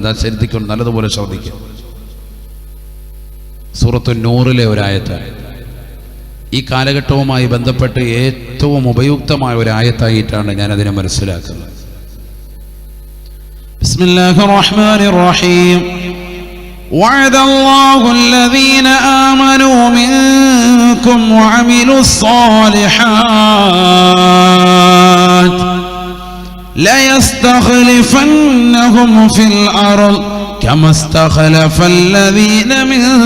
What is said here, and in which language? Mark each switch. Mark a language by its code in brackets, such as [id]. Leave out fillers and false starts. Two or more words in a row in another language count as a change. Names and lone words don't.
[ml] ഇതാ ശ്രദ്ധിക്കണം, നല്ലതുപോലെ ശ്രദ്ധിക്കുക. സൂറത്തുൻ നൂറിലെ ഒരായത്താണ്. ഈ കാലഘട്ടവുമായി ബന്ധപ്പെട്ട് ഏറ്റവും ഉപയുക്തമായ ഒരായത്തായിട്ടാണ് ഞാൻ അതിനെ മനസ്സിലാക്കുന്നത്. [ar] بسم الله الرحمن الرحيم. وعد الله الذين آمنوا منكم وعملوا الصالحات ليستخلفنهم في الأرض كما استخلف الذين من